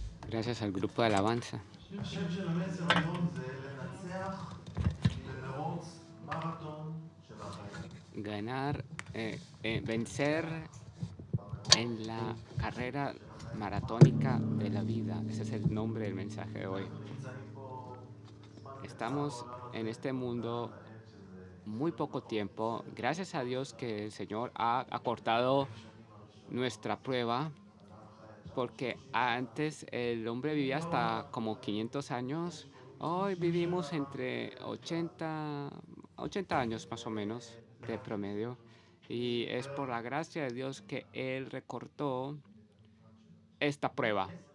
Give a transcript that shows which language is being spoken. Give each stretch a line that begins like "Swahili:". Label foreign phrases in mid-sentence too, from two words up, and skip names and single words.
Spanish: Gracias al grupo de alabanza.
Hebrew: השם של המסר היום זה לנצח במרוץ מרתון של החיים.
Spanish: Ganar, vencer
Hebrew: במרוץ
Spanish: en la carrera maratónica de la vida. Ese es el nombre del mensaje de hoy.
Hebrew: אנחנו נמצאים פה זמן קצר
Spanish: Estamos
Hebrew: בעולם
Spanish: en
Hebrew: הזה,
Spanish: este
Hebrew: תודה
Spanish: mundo
Hebrew: לאל שזה
Spanish: muy
Hebrew: אפילו
Spanish: poco
Hebrew: פחות
Spanish: tiempo.
Hebrew: מ-20
Spanish: Gracias a Dios que el Señor ha
Hebrew: אלף
Spanish: acortado
Hebrew: שנים הראשונות,
Spanish: nuestra prueba,
Hebrew: אדם חי עד
Spanish: porque
Hebrew: 930 שנה.
Spanish: antes el hombre vivía
Hebrew: היום
Spanish: hasta
Hebrew: אנחנו
Spanish: como 500 años. Hoy 80 vivimos
Hebrew: שנה
Spanish: entre
Hebrew: מהממוצע.
Spanish: 80 años más o menos de promedio. Y es por la gracia de Dios que Él recortó esta prueba.